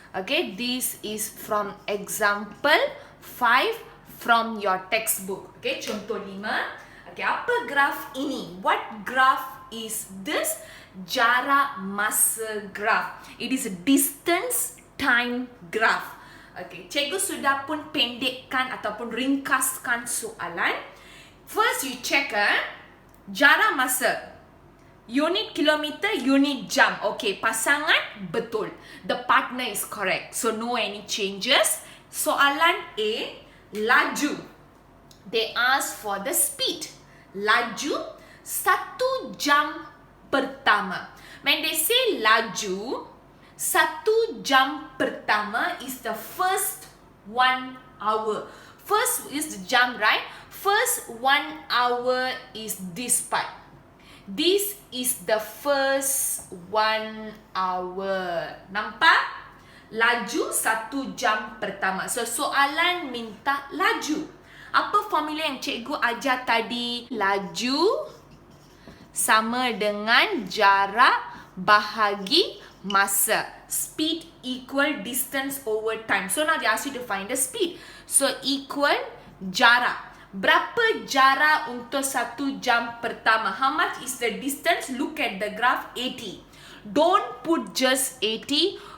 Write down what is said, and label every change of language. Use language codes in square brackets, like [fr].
[en] Okay, this is from example 5 from your textbook. [ms] Okay, contoh 5. Okay, apa graf ini? [en] What graph is this? Jarak masa graph. It is a distance time graph. [ms] Okay, cikgu sudah pun pendekkan ataupun ringkaskan soalan. [en] First you check jarak masa. Unit kilometer, unit jam. Okay, [ms] pasangan betul. [en] The partner is correct. So no any changes. [ms] Soalan A, laju. [en] They ask for the speed. [ms] Laju 1 jam pertama. [en] When they say laju, [ms] 1 jam pertama [en] is the first 1 hour. First is the jam, right? First 1 hour is this part. This is the first 1 hour. [ms] Nampak? Laju 1 jam pertama. So soalan minta laju. Apa formula yang cikgu ajar tadi? Laju sama dengan jarak bahagi masa. [en] Speed equal distance over time. So now they ask you to find the speed. [ms] So equal jarak. Berapa jarak untuk 1 jam pertama? [en] How much is the distance? Look at the graph, 80. Don't put just 80.